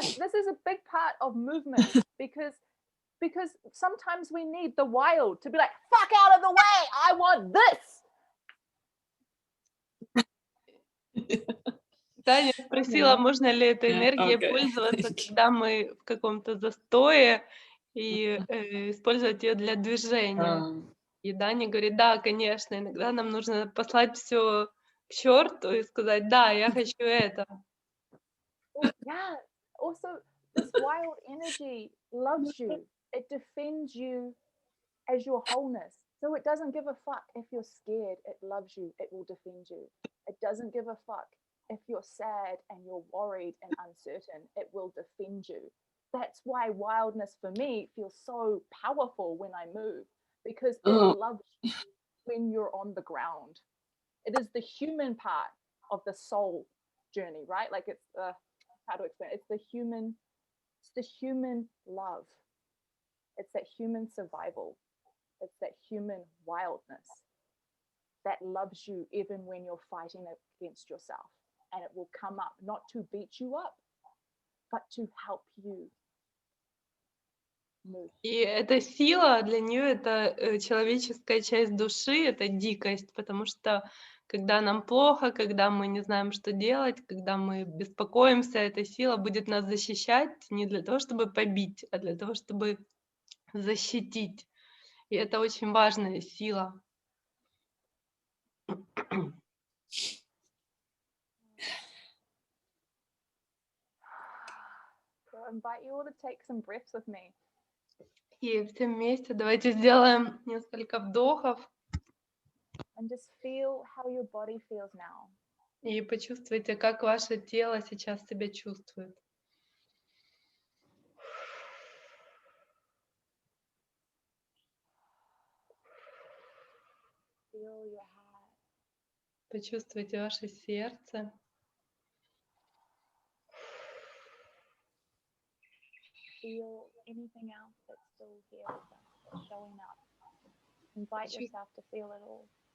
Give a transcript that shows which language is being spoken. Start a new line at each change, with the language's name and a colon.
English: This is a big part of movement because sometimes we need the wild to be like, fuck out of the way, I want this.
Russian: Таня спросила, можно ли этой энергией пользоваться, когда мы в каком-то застое, и использовать ее для движения. И Даня говорит, да, конечно, иногда нам нужно послать все к черту и сказать, да, я хочу это.
English: Yeah, also this wild energy loves you. It defends you as your wholeness. So it doesn't give a fuck if you're scared, it loves you, it will defend you. It doesn't give a fuck if you're sad and you're worried and uncertain, it will defend you. That's why wildness for me feels so powerful when I move, because it loves you when you're on the ground. It is the human part of the soul journey, right? Like it's how to explain it? It's the human love. It's that human survival. It's that human wildness that loves you even when you're fighting against yourself. And it will come up not to beat you up, but to help you move.
Russian: И эта сила для нее это человеческая часть души, это дикость, потому что когда нам плохо, когда мы не знаем, что делать, когда мы беспокоимся, эта сила будет нас защищать не для того, чтобы побить, а для того, чтобы защитить. И это очень важная сила.
English: So I invite you all to take some breaths with me.
Russian: И все вместе давайте сделаем несколько вдохов
English: And just feel how your body feels now.
Russian: и почувствуйте, как ваше тело сейчас себя чувствует.
English: Feel your heart.
Russian: Почувствуйте ваше сердце.
English: Feel anything else that's still here with us, that's showing up. Invite yourself to feel it all.